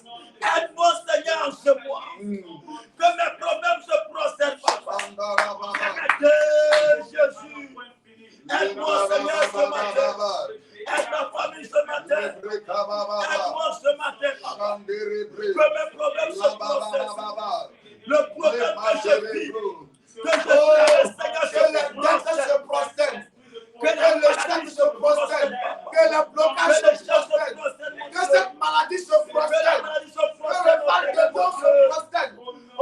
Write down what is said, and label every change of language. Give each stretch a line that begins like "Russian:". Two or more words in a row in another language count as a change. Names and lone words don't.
French: Aide-moi, Seigneur, en ce mois. Que mes problèmes se prosternent, papa. Andara baba. Aide Jésus. Aide-moi, Seigneur, ce matin. Aide ma famille ce matin. Breka baba. Aide-moi ce matin, papa. Chandere bre. Que mes problèmes se La baba prosternent. baba. Le problème que je vis, que je Oh, traverse, Seigneur, que se les dettes prosterne. se prosternent. Que Que la le maladie chèque se se prosterne. prosterne. Que le blocage Que les se choses se prosterne. prosternent, mon Que Dieu. cette maladie se Que la prosterne. maladie se Que le prosterne, mal de dos mon se Dieu. prosterne. Oh,